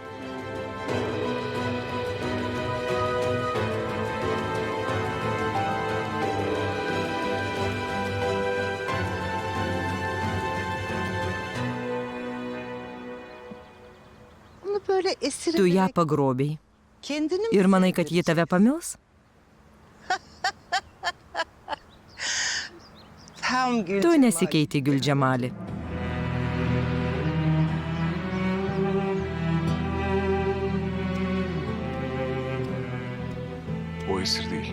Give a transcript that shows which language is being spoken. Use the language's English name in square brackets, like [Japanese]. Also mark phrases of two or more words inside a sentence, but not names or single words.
[Turkish] Onu böyle esir [Lithuanian] Tu ją [Turkish] ederek [Lithuanian] pagrobei. [Turkish] kendini mi [Lithuanian] Ir manai, kad ji [Turkish] sevdireceksin? [Lithuanian] tave pamils? [Turkish] Tam Gülcemal. [Lithuanian] Tu nesikeiti, Gülcemali. [Turkish] O esir değil.